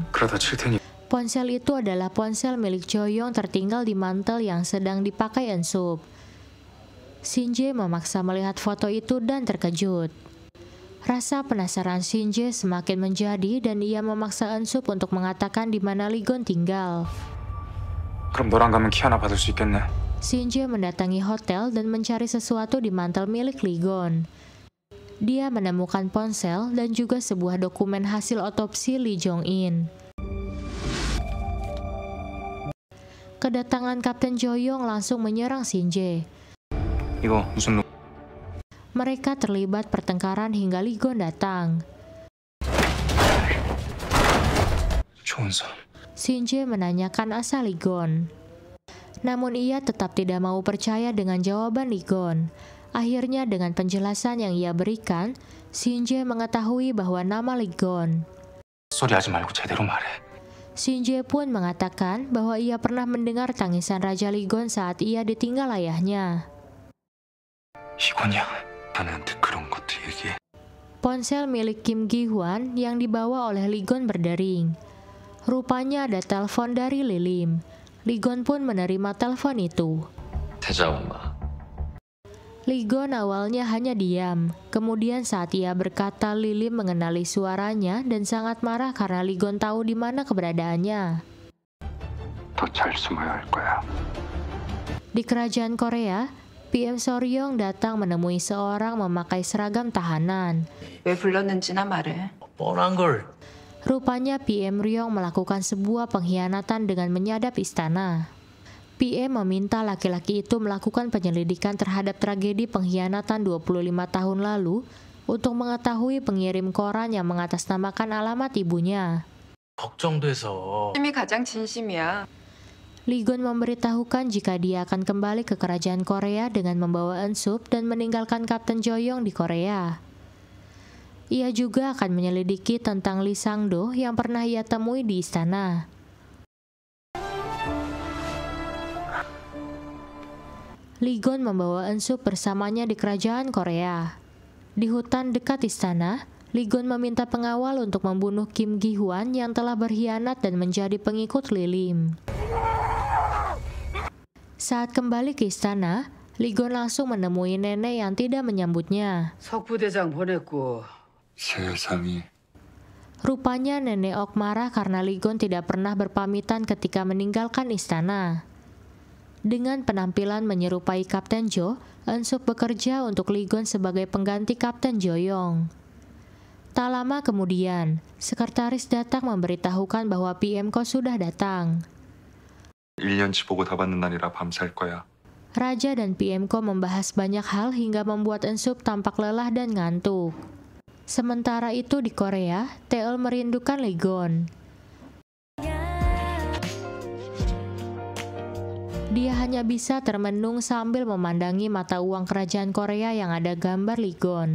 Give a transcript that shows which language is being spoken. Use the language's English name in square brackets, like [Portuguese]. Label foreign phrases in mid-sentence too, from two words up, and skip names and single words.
[Indonesian] Ponsel itu adalah ponsel milik Joyong tertinggal di mantel yang sedang dipakai Ensup. Shin-jae memaksa melihat foto itu dan terkejut. Rasa penasaran Shin-jae semakin menjadi dan ia memaksa Ensup untuk mengatakan di mana Lee Gon tinggal. [Korean] 그럼 너랑 가면 키 하나 받을 수 있겠네. [Indonesian] Shin-jae mendatangi hotel dan mencari sesuatu di mantel milik Lee Gon. Dia menemukan ponsel dan juga sebuah dokumen hasil otopsi Lee Jong-in. Kedatangan Kapten Joyong langsung menyerang Shin-jae. [Korean] 이거 무슨 [Indonesian] Mereka terlibat pertengkaran hingga Lee Gon datang. [Korean] 좋은 사람. [Indonesian] Shin-jae menanyakan asal Lee Gon. Namun ia tetap tidak mau percaya dengan jawaban Lee Gon. Akhirnya dengan penjelasan yang ia berikan, Shin-jae mengetahui bahwa nama Lee Gon. [Korean] 소리하지 말고 제대로 말해. [Indonesian] Shin-jae pun mengatakan bahwa ia pernah mendengar tangisan Raja Lee Gon saat ia ditinggal ayahnya. [Korean] 이건이야. 나한테 그런 것도 얘기해. [Indonesian] Ponsel milik Kim Gi-hwan yang dibawa oleh Lee Gon berdering. Rupanya ada telepon dari Lilim. Lee Gon pun menerima telepon itu. [Korean] 대자엄마. [Indonesian] Lee Gon awalnya hanya diam. Kemudian saat ia berkata, Lilim mengenali suaranya dan sangat marah karena Lee Gon tahu di mana keberadaannya. [Korean] 더 잘 숨어야 할 거야. [Indonesian] Di kerajaan Korea, PM Soryong datang menemui seorang memakai seragam tahanan. [Korean] 왜 불렀는지나 말해. 뻔한 걸. [Indonesian] Rupanya PM Ryong melakukan sebuah pengkhianatan dengan menyadap istana. PM meminta laki-laki itu melakukan penyelidikan terhadap tragedi pengkhianatan 25 tahun lalu untuk mengetahui pengirim koran yang mengatasnamakan alamat ibunya. [Korean] 걱정돼서. 힘이 가장 진심이야. [Indonesian] Lee Gon memberitahukan jika dia akan kembali ke kerajaan Korea dengan membawa Ensup dan meninggalkan Kapten Joyong di Korea. Ia juga akan menyelidiki tentang Lee Sang-do yang pernah ia temui di istana. Lee Gon membawa Ensup bersamanya di kerajaan Korea. Di hutan dekat istana, Lee Gon meminta pengawal untuk membunuh Kim Gi-hwan yang telah berkhianat dan menjadi pengikut Lilim. Saat kembali ke istana, Lee Gon langsung menemui nenek yang tidak menyambutnya. [Korean] 석부대장 보냈고 세상이. [Indonesian] Rupanya nenek Ok marah karena Lee Gon tidak pernah berpamitan ketika meninggalkan istana. Dengan penampilan menyerupai Kapten Jo, Ensup bekerja untuk Lee Gon sebagai pengganti Kapten Joyong. Tak lama kemudian, sekretaris datang memberitahukan bahwa PM Ko sudah datang. [Korean] 1년치 보고 다 받는 날이라 밤샐 거야. [Indonesian] Raja dan PM Ko membahas banyak hal hingga membuat Ensup tampak lelah dan ngantuk. Sementara itu di Korea, Taeol merindukan Lee Gon. Dia hanya bisa termenung sambil memandangi mata uang kerajaan Korea yang ada gambar Lee Gon.